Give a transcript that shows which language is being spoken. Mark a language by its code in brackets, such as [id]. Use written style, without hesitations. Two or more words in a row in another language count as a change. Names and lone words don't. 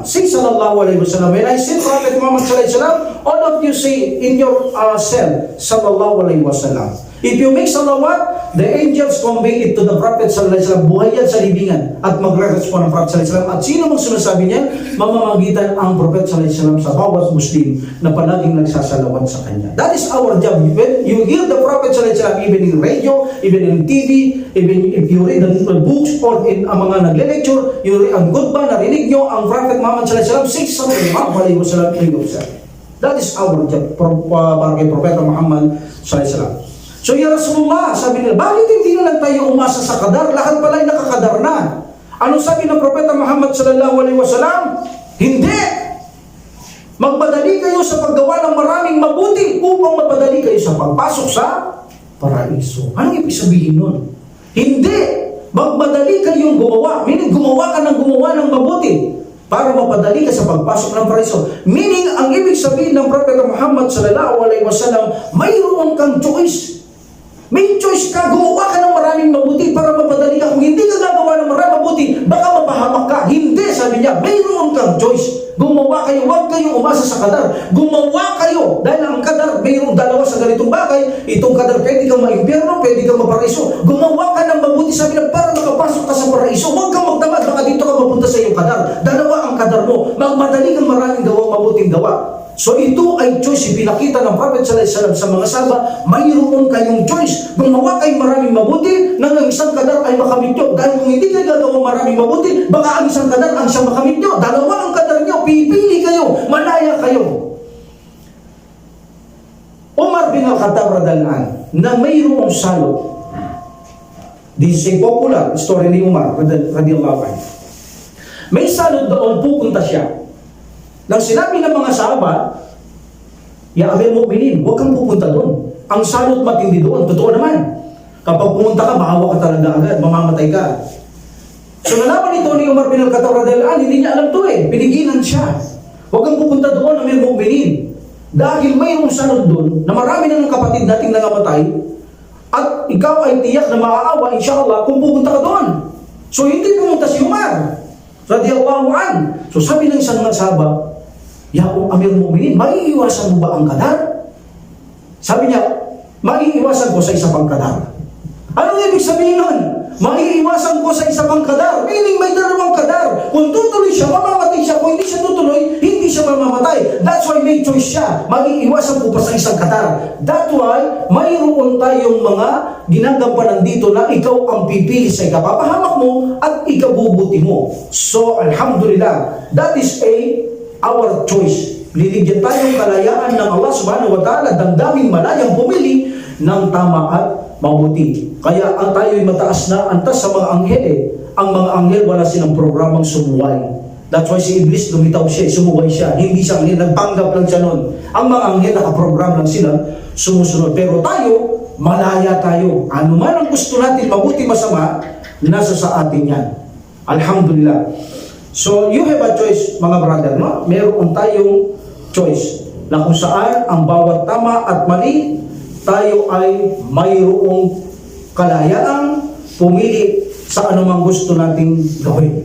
[ar] Say صلى الله عليه وسلم, [en] when I say Prophet Muhammad [ar] صلى الله عليه وسلم, [en] all of you say in your self, [ar] صلى الله عليه وسلم. [en] If you make salawat, the angels convey it to the Prophet [ar] صلى الله عليه وسلم. [tl] Buhay yan sa libingan at magre-respond ang Prophet [ar] صلى الله عليه وسلم. [tl] At sino mang sinasabi niyan, mamamagitan ang Prophet [ar] صلى الله عليه وسلم [tl] sa bawat Muslim na palaging nagsasalawat sa kanya. [en] That is our job. When you hear the Prophet [ar] صلى الله عليه وسلم, [en] even in radio, even in TV, even if you read the books or in [tl] ang mga nagle-lecture, [en] you read [tl] ang khutbah, narinig nyo ang [en] Prophet Muhammad [ar] صلى الله عليه وسلم, [en] say [ar] صلى الله عليه وسلم [en] in yourself. That is our job [tl] para kay [en] Propeta Muhammad [ar] صلى الله عليه وسلم. So, يا رسول الله, [tl] sabi nila, bakit hindi na lang tayo umasa sa kadar? Lahat pala ay nakakadar na. Ano sabi ng Propeta Muhammad [ar] صلى الله عليه وسلم? [tl] Hindi! Magmadali kayo sa paggawa ng maraming mabuti upang mapadali kayo sa pagpasok sa paraiso. Anong ibig sabihin nun? Hindi! Magmadali kayong gumawa. Meaning, gumawa ka ng gumawa ng mabuti para mapadali ka sa pagpasok ng paraiso. Meaning, ang ibig sabihin ng Propeta Muhammad [ar] صلى الله عليه وسلم, [tl] mayroon kang choice. May choice ka, gumawa ka ng maraming mabuti para mapadali ka. Kung hindi ka gagawa ng maraming mabuti, baka mapahamak ka. Hindi, sabi niya, mayroon kang choice. Gumawa kayo, huwag kayong umasa sa kadar. Gumawa kayo, dahil ang kadar, mayroong dalawa sa ganitong bagay. Itong kadar, pwede kang maimpyerno, pwede kang maparaiso. Gumawa ka ng mabuti, sabi niya, para makapasok ka sa paraiso. Huwag kang magtamad, baka dito ka mapunta sa iyong kadar. Dalawa ang kadar mo. Magmadali kang maraming gawa, mabuting gawa. So ito ay choice, pinakita ng Prophet [ar] صلى الله عليه وسلم [tl] sa mga sahaba, mayroon kayong choice. Gumawa kayong maraming mabuti, nang ang isang kadar ay makamit nyo. Dahil kung hindi kayo gagawang maraming mabuti, baka ang isang kadar ang siyang makamit nyo. Dalawa ang kadar nyo, pipili kayo, malaya kayo. Umar bin Al-Khattab [ar] رضي الله عنه, [tl] na mayroong salot. [en] This is a popular story ni Umar [ar] رضي الله عنه. [tl] May salot doon, pupunta siya. Nang sinabi ng mga sahabat, [ar] يا أمير المؤمنين, [tl] huwag kang pupunta doon. Ang salot matindi doon. Totoo naman. Kapag pumunta ka, mahawa ka talaga agad, mamamatay ka. So nalaman ito ni Umar bin Al-Khattab [ar] رضي الله عنه, [tl] hindi niya alam to eh. Pinigilan siya. Huwag kang pupunta doon, [ar] أمير المؤمنين. [tl] Dahil mayroong salot doon, na marami na ng kapatid nating nangamatay, at ikaw ay tiyak na maaawa, inshallah, kung pupunta ka doon. So hindi pumunta si Umar [ar] رضي الله عنه. [tl] So sabi ng isang mga sahabat, [ar] يا أمير المؤمنين, [tl] maiiwasan mo ba ang kadar? Sabi niya, maiiwasan ko sa isa pang kadar. Anong ibig sabihin nun? Maiiwasan ko sa isa pang kadar. Meaning may dalawang kadar. Kung tutuloy siya, mamamatay siya. Kung hindi siya tutuloy, hindi siya mamamatay. [en] That's why [tl] may choice siya. Maiiwasan ko pa sa isang kadar. [en] That's why [tl] mayroon tayong mga ginagampanan dito na ikaw ang pipili sa ikapapahamak mo at ikabubuti mo. [en] So, alhamdulillah, that is our choice. Liligyan tayong kalayaan ng Allah [ar] سبحانه وتعالى, [en] damdaming malayang pumili ng tama at mabuti. Kaya ang tayo'y mataas na antas sa mga anghel eh. Ang mga anghel wala silang programang sumuway. That's why si Iblis lumitaw siya, sumuway siya. Hindi siya anghel, nagpanggap lang siya nun. Ang mga anghel nakaprogram lang sila, sumusunod. Pero tayo, malaya tayo. Ano man ang gusto natin, mabuti masama, nasa sa atin yan. Alhamdulillah. So, you have a choice, [tl] mga brother, no? Meron tayong choice na kung saan ang bawat tama at mali, tayo ay mayroong kalayaang pumili sa anumang gusto nating gawin.